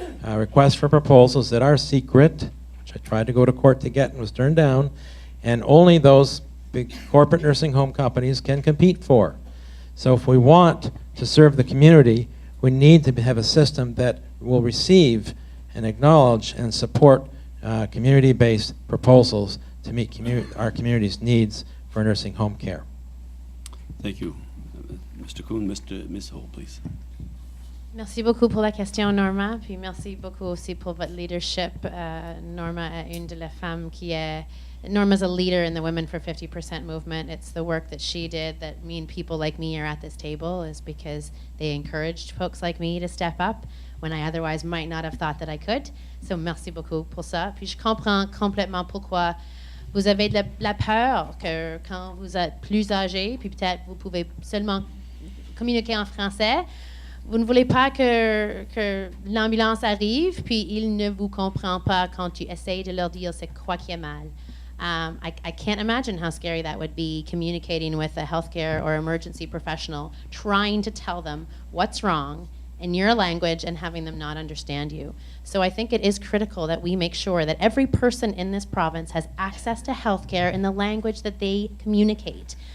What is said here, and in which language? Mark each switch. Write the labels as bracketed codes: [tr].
[en] requests for proposals that are secret, which I tried to go to court to get and was turned down, and only those big corporate nursing home companies can compete for. So if we want to serve the community, We need to have a system that will receive and acknowledge and support community-based proposals to meet our community's needs for nursing home care. Thank you. Mr. Kuhn, Ms. Ho, please. [fr] Merci beaucoup pour la question, Norma. Puis merci beaucoup aussi pour votre leadership. Norma est une de les femmes qui est... [en] Norma's a leader in the Women for 50% movement. It's the work that she did that mean people like me are at this table is because they encouraged folks like me to step up when I otherwise might not have thought that I could. [fr] So merci beaucoup pour ça. Puis je comprends complètement pourquoi vous avez de la peur que quand vous êtes plus âgé, puis peut-être vous pouvez seulement communiquer en français, vous ne voulez pas que l'ambulance arrive, puis il ne vous comprend pas quand tu essayes de leur dire c'est quoi qui est mal. [en] I can't imagine how scary that would be, communicating with a healthcare or emergency professional, trying to tell them what's wrong in your language and having them not understand you. So I think it is critical that we make sure that every person in this province has access to healthcare in the language that they communicate.